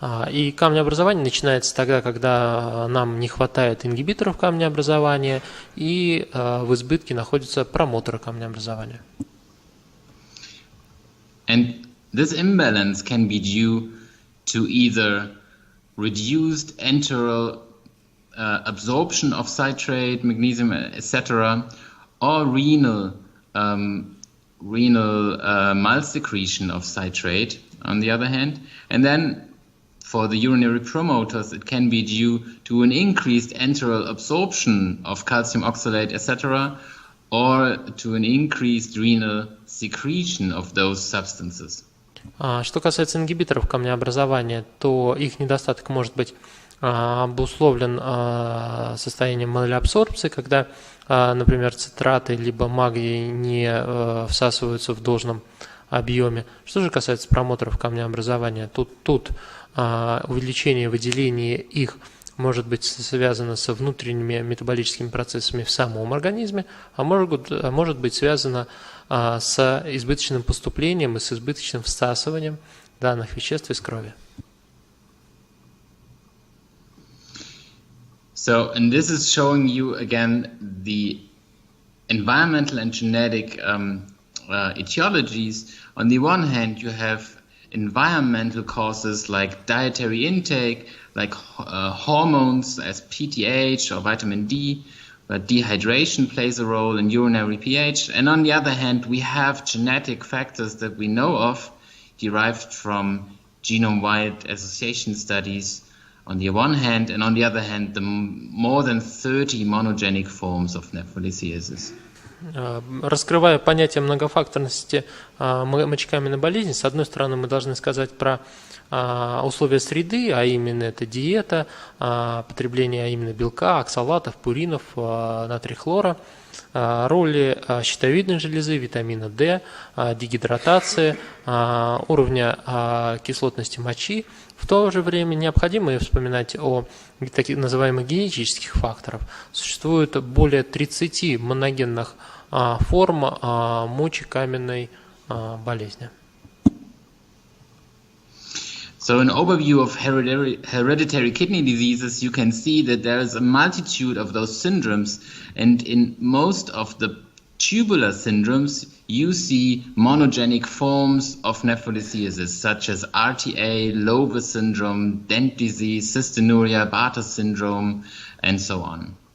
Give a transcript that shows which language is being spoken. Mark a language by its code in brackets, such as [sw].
[ru] И камнеобразование начинается тогда, когда нам не хватает ингибиторов камнеобразования и в избытке находятся промоторы камнеобразования. [en] And this imbalance can be due to either reduced enteral absorption of citrate, magnesium, etc., or renal malsecretion of citrate, on the other hand. And then for the urinary promoters, it can be due to an increased enteral absorption of calcium oxalate, etc., or to an increased renal secretion of those substances. [ru] Что касается ингибиторов камнеобразования, то их недостаток может быть обусловлен состоянием малоабсорбции, когда, например, цитраты либо магний не всасываются в должном объеме. Что же касается промоторов камнеобразования, тут увеличение выделения их может быть связано со внутренними метаболическими процессами в самом организме, а может быть связано с избыточным поступлением и с избыточным всасыванием данных веществ из крови. [en] So, and this is showing you again the environmental and genetic etiologies. On the one hand, you have environmental causes like dietary intake, like hormones as PTH or vitamin D, but dehydration plays a role in urinary pH. And on the other hand, we have genetic factors that we know of derived from genome-wide association studies on the one hand, and on the other hand, the more than 30 monogenic forms of nephrolithiasis. [ru] Раскрывая понятие многофакторности мочекаменной болезни, с одной стороны, мы должны сказать про условия среды, а именно это диета, потребление, а именно белка, оксалатов, пуринов, натрия хлора, роли щитовидной железы, витамина D, дегидратации, уровня кислотности мочи. В то же время необходимо вспоминать о таких называемых генетических факторах. Существует более 30 моногенных форм мочекаменной болезни. [en] So an overview of hereditary kidney diseases, you can see that there is a multitude of those syndromes, and in most of the tubular syndromes, you see monogenic forms of nephrolithiasis, such as RTA, Lowe syndrome, Dent disease, cystinuria, Bartter syndrome, and so on.